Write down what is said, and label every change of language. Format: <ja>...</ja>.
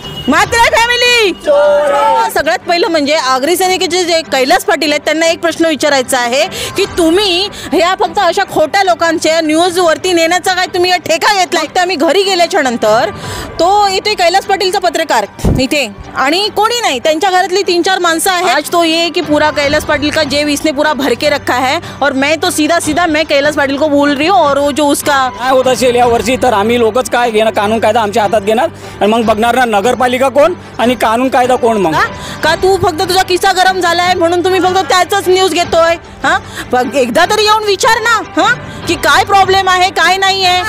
<mr>मात्र फॅमिली सगळ्यात पहिलं म्हणजे आग्रेसनीचे जे कैलास पाटील आहेत त्यांना एक प्रश्न विचारायचा आहे की तुम्ही ह्या फक्त अशा खोट्या लोकांच्या न्यूजवरती नेण्याचा काय तुम्ही ठेका घेतला? तर आम्ही घरी गेल्याच्या नंतर तो इथे कैलास पाटीलचा पत्रकार इथे आणि कोणी नहीं, त्यांच्या घरातली 3-4 माणसं आहेत।</mr> <hi>आज तो ये कि पूरा कैलास पाटिल का जेब इसने पूरा भर के रखा है और मैं तो सीधा सीधा मैं कैलास पाटिल को बोल रही हूँ और वो जो उसका</hi> <mr>काय होत असेल या वर्षी तर आम्ही लोकच काय घेणार, कानून कायदा आमच्या हातात घेणार आणि मग बघणार ना नगरपालिका कोण आणि कानून कायदा कोण। मग का तू फक्त तुझा किस्सा गरम झालाय म्हणून तुम्ही फक्त त्याचंच न्यूज घेतोय? एकदा तरी येऊन विचार ना की काय प्रॉब्लेम आहे काय नाही आहे।</mr>